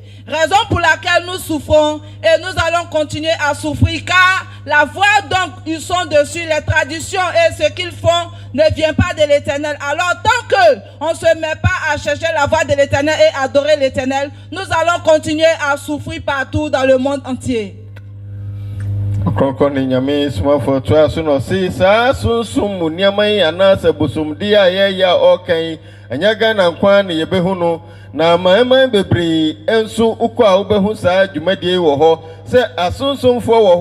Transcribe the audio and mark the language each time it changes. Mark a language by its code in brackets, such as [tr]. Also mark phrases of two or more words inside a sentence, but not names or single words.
[fr] Raison pour laquelle nous souffrons et nous allons continuer à souffrir car la voie donc ils sont dessus, les traditions et ce qu'ils font ne vient pas de l'Éternel. Alors tant que on ne se met pas à chercher la voie de l'Éternel et adorer l'Éternel, nous allons continuer à souffrir partout dans le monde entier. [ak] Ɔkrɔnkrɔnyi Nyame Somafo toa so no si saa sunsum mu nneɛma yi anaasɛ bosomdi a yɛyɛ ɔkan anya Ghana nkwa ne yɛbɛhu no na aman bebree enso ukɔ a wobɛhu saa dwumadie wɔ hɔ sɛ asonsomfoɔ wɔ